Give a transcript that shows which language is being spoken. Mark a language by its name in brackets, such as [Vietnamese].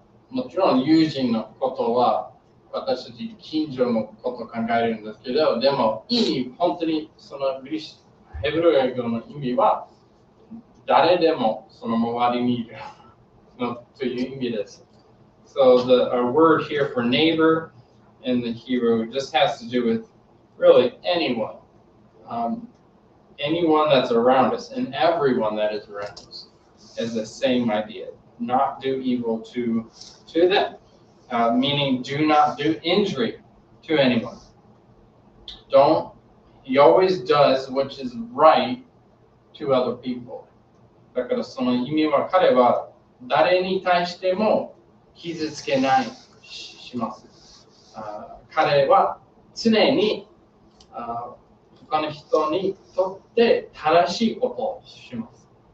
[Japanese] もちろん友人のことは私たち近所のことを考えるんですけど、でも本当にそのヘブル語の意味は誰でもその周りにいるという意味です。 [English] So our word here for neighbor in the Hebrew just has to do with really anyone. Anyone that's around us and everyone that is around us is the same idea. Not do evil to them, meaning do not do injury to anyone. He always does what is right to other people. [Japanese] だからその意味は彼は誰に対しても傷つけないします。彼は常に他の人にとって正しいことをします。